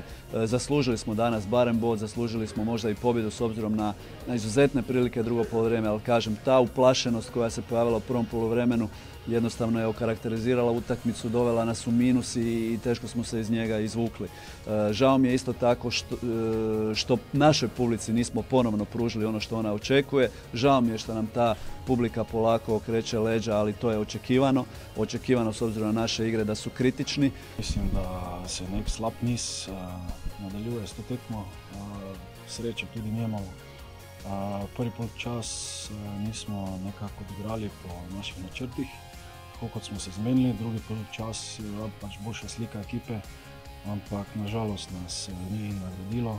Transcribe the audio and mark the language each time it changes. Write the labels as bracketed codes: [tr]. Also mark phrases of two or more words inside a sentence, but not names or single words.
[hr] Zaslužili smo danas barem bod, zaslužili smo možda i pobjedu s obzirom na izuzetne prilike drugo poluvreme, ali kažem, ta uplašenost koja se pojavila u prvom poluvremenu jednostavno je okarakterizirala utakmicu, dovela nas u minus i teško smo se iz njega izvukli. Žao mi je isto tako što našoj publici nismo ponovno pružili ono što ona očekuje. Žao mi je što nam ta publika polako okreće leđa, ali to je očekivano. Očekivano s obzirom na naše igre da su kritični. [sl] Mislim da se nek slab niz nadaljuje s to tekmo. Sreće tudi nimamo. Prvi polčas nismo nekako odigrali po naših načrtih, tako kot smo se zmenili. Drugi polčas je pač boljša slika ekipe, ampak nažalost nas ni nagradilo.